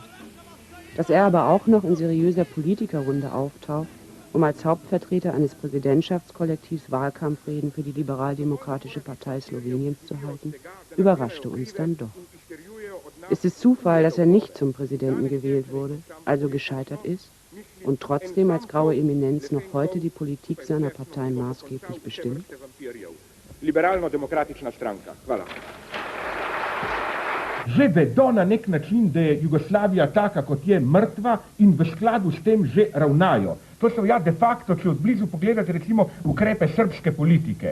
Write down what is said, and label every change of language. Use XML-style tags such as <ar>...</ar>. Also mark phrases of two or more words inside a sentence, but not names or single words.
<de>Dass er aber auch noch in seriöser Politikerrunde auftaucht, um als Hauptvertreter eines Präsidentschaftskollektivs Wahlkampfreden für die Liberaldemokratische Partei Sloweniens zu halten, überraschte uns dann doch. Ist es Zufall, dass er nicht zum Präsidenten gewählt wurde, also gescheitert ist, und trotzdem als graue Eminenz noch heute die Politik seiner Partei maßgeblich bestimmt?</de> <sl>Liberalno-demokratična stranka. Hvala. Že vedo na nek način, da je Jugoslavija taka, kot je, mrtva, in v skladu s tem že ravnajo. To so</sl> <la>de facto,</la> <sl>če odblizu pogledate, recimo, ukrepe srbske politike.</sl>